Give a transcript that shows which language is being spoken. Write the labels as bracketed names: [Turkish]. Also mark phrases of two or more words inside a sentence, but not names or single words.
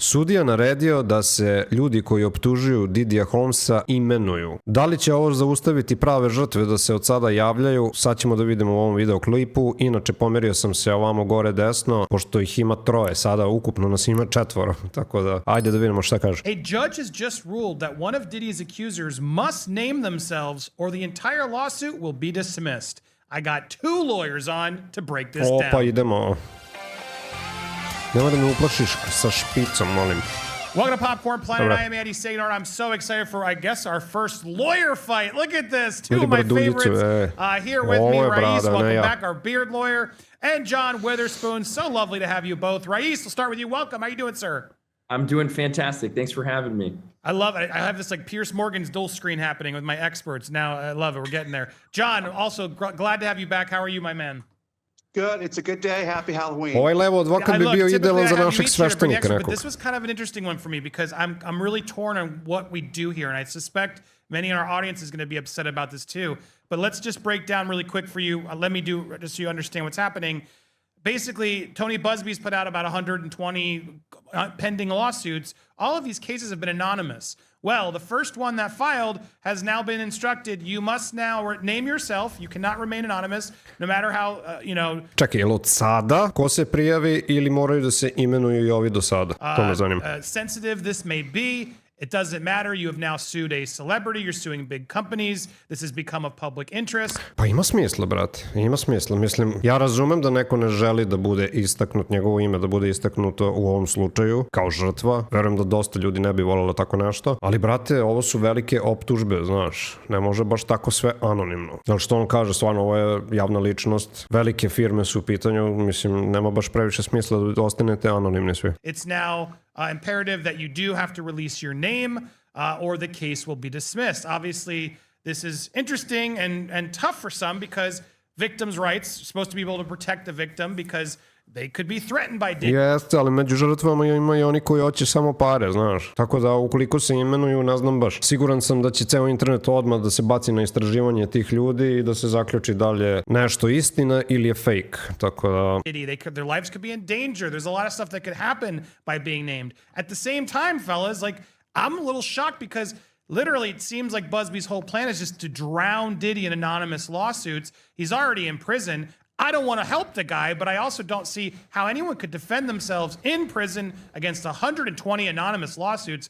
[Serbian] Sudija naredio da se ljudi koji optužuju Didija Holmesa imenuju. Da li će ovo zaustaviti prave žrtve da se od sada javljaju? Sad ćemo da vidimo u ovom videoklipu. Inače, pomerio sam se ovamo gore desno, pošto ih ima 3, sada ukupno nas ima 4. Tako da, ajde da vidimo šta kaže. [English] A judge has just ruled that one of Didi's accusers must name themselves or the entire lawsuit will be dismissed. I got 2 lawyers on to break this down. [Serbian] Opa, idemo. Nemoj da me uplašiš sa špicom, molim. [English] Welcome to Popcorn Planet. I am Andy Sagnor. I'm so excited for, I guess, our first lawyer fight. Look at this. 2 of my favorites here with me. Rais, welcome back, our beard lawyer, and John Witherspoon. So lovely to have you both. Rais, we'll start with you. Welcome. How you doing, sir? I'm doing fantastic. Thanks for having me. I love it. I have this like Pierce Morgan's dual screen happening with my experts. Now I love it. We're getting there. John, also glad to have you back. How are you, my man? Good. It's a good day. Happy Halloween. [Serbian] Ovaj levo advokat bi bio idealan za našeg sveštenika nekog. [English] But this was kind of an interesting one for me because I'm really torn on what we do here, and I suspect many in our audience is going to be upset about this too. But let's just break down really quick for you. Let me do just so you understand what's happening. Basically, Tony Buzby's put out about 120 pending lawsuits. All of these cases have been anonymous. Well, the first one that filed has now been instructed, you must now name yourself. You cannot remain anonymous, no matter how, [Serbian] Čekaj, je li od sada ko se prijavi ili moraju da se imenuju i ovi do sada? To me zanima. [English] Sensitive this may be. It doesn't matter. You have now sued a celebrity. You're suing big companies. This has become of public interest. [Serbian] Pa ima smisla, brate. Ima smisla. Mislim, ja razumem da neko ne želi da bude istaknut, njegovo ime da bude istaknuto u ovom slučaju, kao žrtva. Verujem da dosta ljudi ne bi voljelo tako nešto. Ali, brate, ovo su velike optužbe, znaš. Ne može baš tako sve anonimno. Znači, što on kaže, stvarno, ovo je javna ličnost. Velike firme su u pitanju. Mislim, nema baš previše smisla da ostanete anonimni svi. [English] It's now imperative that you do have to release your name or the case will be dismissed. Obviously, this is interesting and tough for some because victims' rights are supposed to be able to protect the victim because they could be threatened by Diddy. [Serbian] Jeste, ali među žrtvama ima i oni koji hoće samo pare, znaš. Tako da ukoliko se imenuju, ne znam baš. Siguran sam da će ceo internet odmah da se baci na istraživanje tih ljudi i da se zaključi da li je nešto istina ili je fake. Tako da... [English] Their lives could be in danger. There's a lot of stuff that could happen by being named. At the same time, fellas, like, I'm a little shocked because literally it seems like Busby's whole plan is just to drown Diddy in anonymous lawsuits. He's already in prison. I don't want to help the guy, but I also don't see how anyone could defend themselves in prison against 120 anonymous lawsuits.